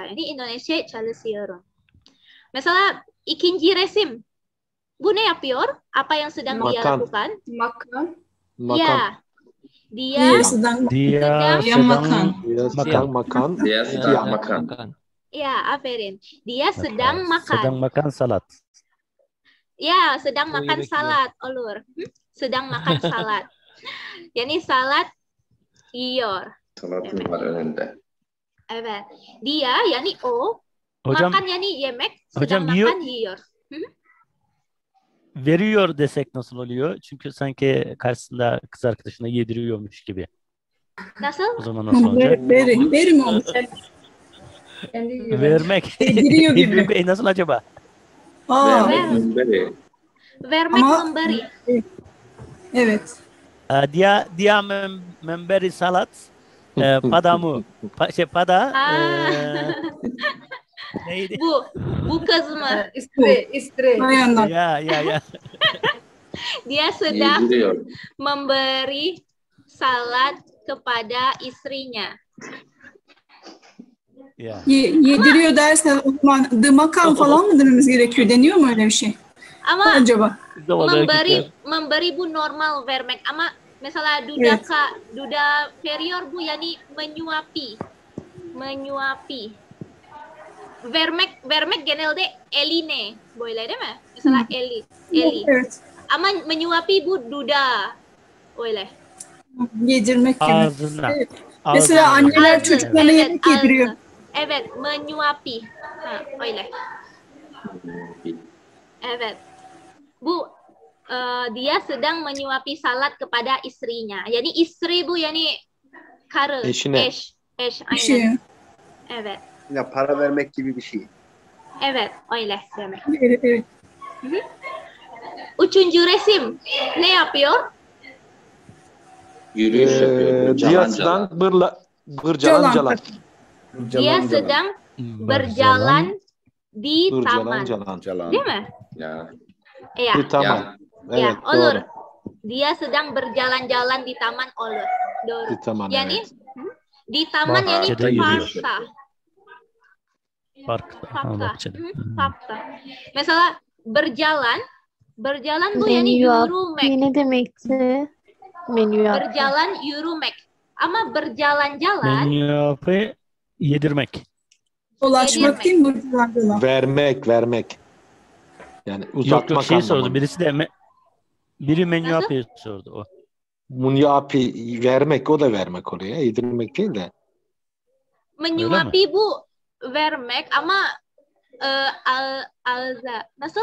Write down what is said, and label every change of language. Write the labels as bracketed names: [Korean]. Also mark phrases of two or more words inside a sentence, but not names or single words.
[Turkish] Yani Indonesia çalışıyorum. Mesela ikinci resim. Bu ne yapıyor? [Indonesian] Apa yang sedang dia lakukan? Makan. Ya. Dia sedang makan. Ya, aferin. Dia sedang makan. Sedang makan salat. Ya, sedang makan salat, olur. Sedang makan salat. [Turkish] Yani salat yiyor. Salatın var önünde. Evet. Dia yani o. Hocam, makan yani yemek. [Indonesian] Sedang makan [Turkish] yiyor. Veriyor desek nasıl oluyor? Çünkü sanki karşısında kız arkadaşına yediriyormuş gibi. Nasıl? O zaman nasıl olacak? Verim olmuş. Vermek. Yediriyor gibi. Nasıl acaba? [Indonesian] Memberi. [Turkish] Vermek, memberi. Evet. [Indonesian] Dia memberi salat padamu. [Turkish] Pada neydi? Bu kız mı? [Indonesian] İstri. [Turkish] Ya. [Indonesian] Dia sedang memberi salat kepada istrinya. [Turkish] Ya. Yediriyor dersen o zaman the makan falan mı dememiz gerekiyor? Deniyor mu öyle bir şey? Ama acaba? Memberi bu normal vermek. Ama mesela duda inferior bu yani menyuapi. Vermek genelde eline. Boleh değil mi? Mesela eli. Evet. Ama menyuapi bu duda. Boleh. Yedirmek gibi. Ağzına. Evet. Mesela anneler çocuklarına yemek yediriyor. Evet, menyuapi. Öyle. Evet. [Indonesian] Bu dia sedang menyuapi salat kepada istrinya. [Turkish] Yani istri bu yani karı. Eşine. Eş. Aynen. Evet. Ya para vermek gibi bir şey. Evet, öyle demek. Evet, evet. Üçüncü resim ne yapıyor? Yürüyüş yapıyor. [Indonesian] Dia Jalan sedang jalan. berjalan-jalan. Dia sedang berjalan di taman. Berjalan-jalan. [Turkish] Değil mi? Ya. [Indonesian] Iya. Di taman. [Turkish] Ya, Evet, olur. doğru. [Indonesian] Dia sedang berjalan-jalan di taman olur. [Turkish] Doğru. [Indonesian] Di taman, [Turkish] Yani evet. [Indonesian] di taman yani [Turkish] Bahçede yürüyor. parkta. Parkta. Ha, Fakta. bahçede. Fakta. Mesela berjalan bu yani yürümek. Ne demekti? Menü Berjalan yürümek. Ama berjalan-jalan Menyape yedirmek. Ulaşmak değil mi bu? Vermek. Yani uzatmak Yok şey sordu. anlamında. Birisi de biri menyape sordu o. Munyapi vermek, o da vermek oluyor. Yedirmek değil de. Menyuapi bu vermek ama nasıl?